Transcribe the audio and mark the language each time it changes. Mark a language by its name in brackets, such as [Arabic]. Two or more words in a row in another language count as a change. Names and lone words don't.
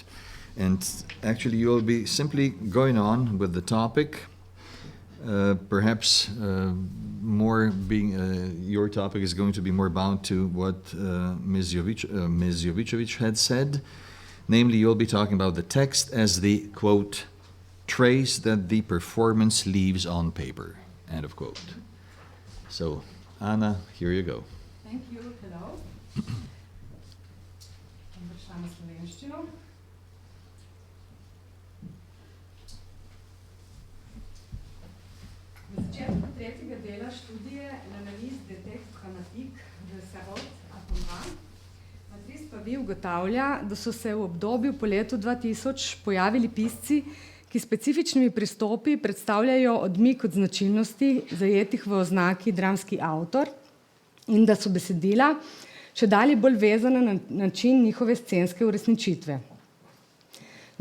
[English] And actually, you'll be simply going on with the topic, perhaps more being, your topic is going to be more bound to what Ms. Jovićević had said. Namely, you'll be talking about the text as the, quote, trace that the performance leaves on paper, end of quote. So, Anna, here you go. Thank you. Hello. [Slovenian] slovenščino. V začetku tretjega dela študije l'analyse des textes dramatiques de 𝘂𝗃𝗄𝗃 Matris Pavi ugotavlja, da so se v obdobju po letu 2000 pojavili pisci, ki specifičnimi pristopi predstavljajo odmik od značilnosti, zajetih v oznaki dramski avtor, in da so besedila čedalje bolj vezana na način njihove scenske uresničitve.